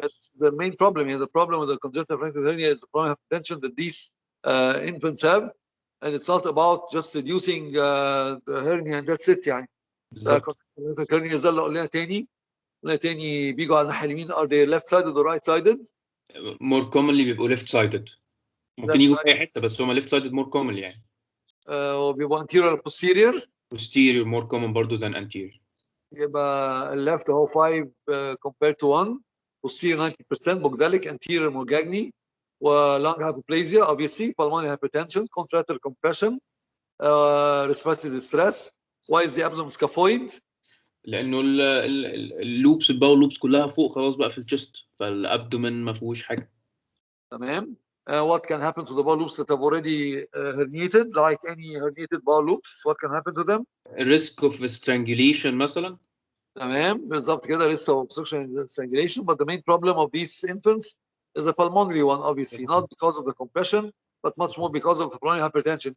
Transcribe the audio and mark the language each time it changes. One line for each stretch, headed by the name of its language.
English: It's the main problem here. The problem with the congenital diaphragmatic hernia is the pulmonary hypertension that these infants have, and it's not about just reducing the hernia and that's it يعني.
Arabic: بالظبط. الهرنيا زي اللي قلنا تاني بيجوا على الناحية اليمين
English: are they left sided or right sided؟ more commonly بيبقوا left sided.
Arabic: ممكن يجوا في اي حته بس هم
English: left sided more commonly
Arabic: يعني.
English: وبيبقوا anterior or posterior؟ posterior more common برضه than anterior.
Arabic: يبقى الليفت اهو
English: 5 compared to 1 posterior 90% Bochdalek anterior morgagni lung hypoplasia obviously pulmonary hypertension contractile compression respiratory distress. Why is the abdomen scaphoid؟
Arabic: لانه اللوبس الباول لوبس كلها فوق خلاص بقى في الجست فالابدومن ما فيهوش حاجه. تمام.
English: What can happen to the bowel loops that have already herniated like any herniated bowel loops? What can happen to them? risk of strangulation مثلا.
Arabic: تمام بالظبط كده
English: risk of obstruction and strangulation, but the main problem of these infants is a pulmonary one obviously, not because of the compression but much more because of the pulmonary hypertension.